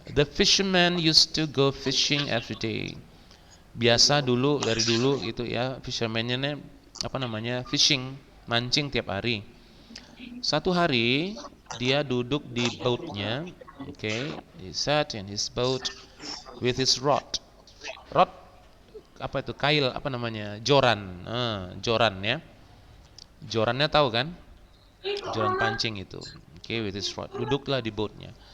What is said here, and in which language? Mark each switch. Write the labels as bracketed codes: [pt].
[en] The fisherman used to go fishing every day. [id] Biasa dulu dari dulu itu ya, fisherman-nya apa namanya? Fishing, mancing tiap hari. Satu hari dia duduk di boatnya, [en] okay, he sat in his boat with his rod. [id] Rod apa itu? Kail apa namanya? Joran, joran ya. Jorannya tahu kan? Joran pancing itu. [en] Okay, with his rod. [id] Duduklah di boatnya.